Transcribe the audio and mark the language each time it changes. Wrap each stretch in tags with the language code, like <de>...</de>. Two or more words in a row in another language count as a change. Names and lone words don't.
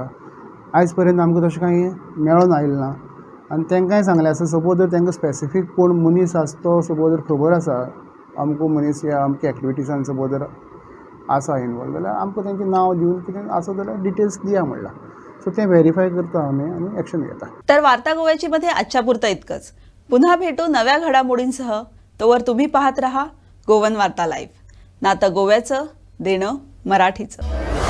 <kok>आयज पर्यंत आमकां तशें कांय मेळोन आयलें ना. आनी तांकांय सांगलें आसा सपोज जर तांकां स्पेसिफीक कोण मनीस आसा तो सपोज जर खबर आसा अमको मनीस या अमके एक्टिविटीसान सपोज जर आसा इनवॉल्व जाल्यार आमकां तेंचें नांव दिवन कितें आसा जाल्यार डिटेल्स दिया म्हणलां. सो तें व्हेरीफाय करता आमी आनी एक्शन घेता.</kok> <mr>तर वार्ता गोव्याची मध्ये आजच्या पुरतं इतकंच. पुन्हा भेटू नव्या घडामोडींसह. तोवर तुम्ही पाहत रहा गोवन वार्ता लाईव्ह. नातं गोव्याचं, देणं मराठीचं.</mr>